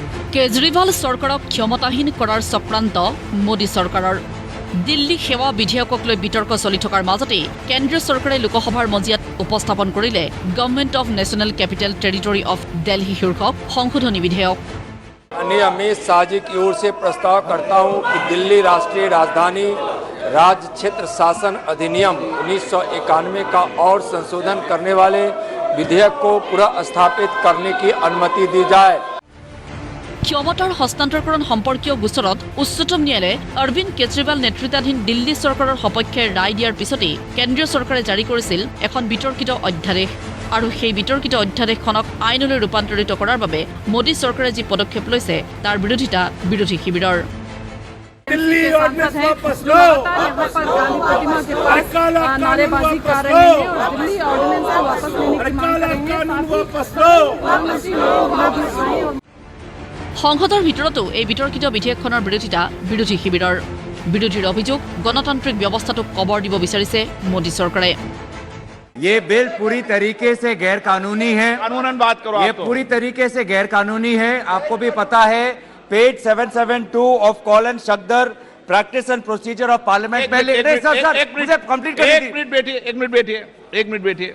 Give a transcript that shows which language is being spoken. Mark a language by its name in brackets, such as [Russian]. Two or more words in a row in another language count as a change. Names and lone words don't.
[Assamese] কেজৰিৱাল চৰকাৰক ক্ষমতাহীন কৰাৰ চক্ৰান্ত মোদী চৰকাৰৰ দিল্লী সেৱা বিধেয়কক লৈ বিতৰ্ক চলি থকাৰ মাজতে কেন্দ্ৰীয় চৰকাৰে লোকসভাৰ মজিয়াত উপস্থাপন কৰিলে গভৰ্ণমেণ্ট অফ নেশ্যনেল কেপিটেল টেৰিটৰী অফ দিল্লী শীৰ্ষক সংশোধনী বিধেয়ক। [Hindi] माननीय अमित शाह जी की ओर से प्रस्ताव करता हूं कि दिल्ली राष्ट्रीय राजधानी राज्य क्षेत्र शासन अधिनियम 1991 का और संशोधन करने वाले विधेयक को पुनः स्थापित करने की अनुमति दी जाए। [Assamese] ক্ষমতাৰ হস্তান্তৰকৰণ সম্পৰ্কীয় গোচৰত উচ্চতম ন্যায়ালয়ে অৰবিন্দ কেজৰিৱাল নেতৃত্বাধীন দিল্লী চৰকাৰৰ সপক্ষে ৰায় দিয়াৰ পিছতেই কেন্দ্ৰীয় চৰকাৰে জাৰি কৰিছিল এখন বিতৰ্কিত অধ্যাদেশ আৰু সেই বিতৰ্কিত অধ্যাদেশখনক আইনলৈ ৰূপান্তৰিত কৰাৰ বাবে মোদী চৰকাৰে যি পদক্ষেপ লৈছে তাৰ বিৰোধিতা বিৰোধী শিবিৰৰ। [Hindi] दिल्ली ऑर्डिनेंस वापस लो, गांधी प्रतिमा के पास नारेबाजी कर रहे हैं और दिल्ली ऑर्डिनेंस को वापस लेने की मांग कर रहे हैं। [Assamese] সংসদৰ ভিতৰতো এই বিতৰ্কিত বিধেয়কখনৰ বিৰোধিতা বিৰোধী শিবিৰৰ। বিৰোধীৰ অভিযোগ গণতান্ত্ৰিক ব্যৱস্থাটোক কবৰ দিব বিচাৰিছে মোদী চৰকাৰে। [Hindi] ये बिल पूरी तरीके से गैर कानूनी है। कानूनन बात करो। ये पूरी तरीके से गैर कानूनी है। आपको भी पता है पेज 772 ऑफ कॉलन शक्दर प्रैक्टिस एंड प्रोसीजर ऑफ पार्लियामेंट में मुझे कंप्लीट कर दीजिए। एक मिनट बैठिए।